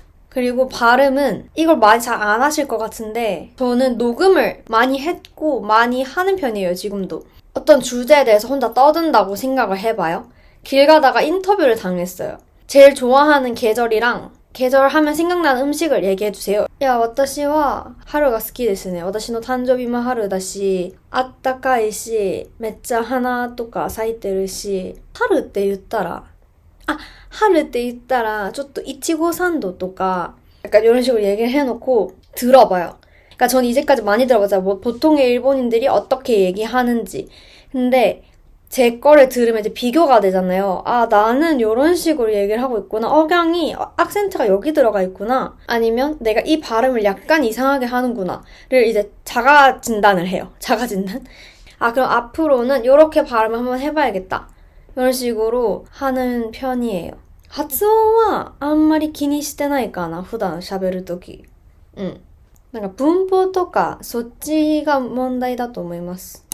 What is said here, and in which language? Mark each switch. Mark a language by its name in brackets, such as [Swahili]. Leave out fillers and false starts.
[Korean] 그리고 발음은 이걸 많이 잘 안 하실 것 같은데 저는 녹음을 많이 했고 많이 하는 편이에요, 지금도. 어떤 주제에 대해서 혼자 떠든다고 생각을 해봐요. 길 가다가 인터뷰를 당했어요. 제일 좋아하는 계절이랑 계절 하면 생각나는 음식을 얘기해주세요. [Japanese] 야, 私は春が好きですね。私の誕生日も春だし、あったかいし、めっちゃ花とか咲いてるし、春って言ったら、春って言ったら、ちょっといちごサンドとか、 약간 이런 식으로 얘기를 해놓고 들어봐요. [Korean] 그러니까 전 이제까지 많이 들어봤어요. 뭐 보통의 일본인들이 어떻게 얘기하는지. 근데 제 거를 들으면 이제 비교가 되잖아요. 아, 나는 이런 식으로 얘기를 하고 있구나. 억양이, 악센트가 여기 들어가 있구나. 아니면 내가 이 발음을 약간 이상하게 하는구나를 이제 자가 진단을 해요. 자가 진단? 아, 그럼 앞으로는 이렇게 발음을 한번 해봐야겠다. 이런 식으로 하는 편이에요. [Japanese] 発音はあんまり気にしてないかな、普段喋るとき。なんか文法とかそっちが問題だと思います。